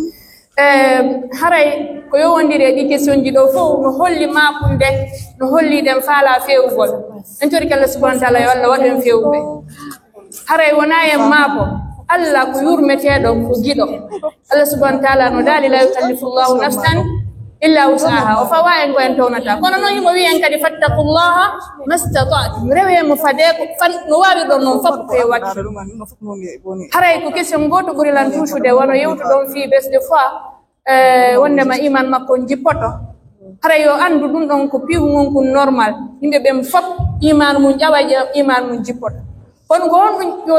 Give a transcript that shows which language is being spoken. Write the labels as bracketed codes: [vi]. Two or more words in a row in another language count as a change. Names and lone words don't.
[ff] haray ko yowondire di question ji do fo no holli makunde no holli dem faala fewugol en tori kala [ar] سبحانه وتعالى [ff] walla waden fewbe haray wona en mako alla ko yurmetedo ko gido Allah [ar] سبحانه وتعالى [ff] no dali [ar] لا يكلف الله نفسا إلا وسعها [ff] o fawa en ko en tonata kono non yimo wi en kadi [ar] فاتقوا الله ما استطعتم [ff] rewe mo fade ko fan no wari don non fop ko wati haray ko question goto buri lan touchude wono yewtu don fi bes [fr] de fois [ff] wonde ma iman makko jippoto haray yo andu dum don ko piwu ngon ko normal yimbe be fop iman mun jawa iman mun jippoto kono ko on yo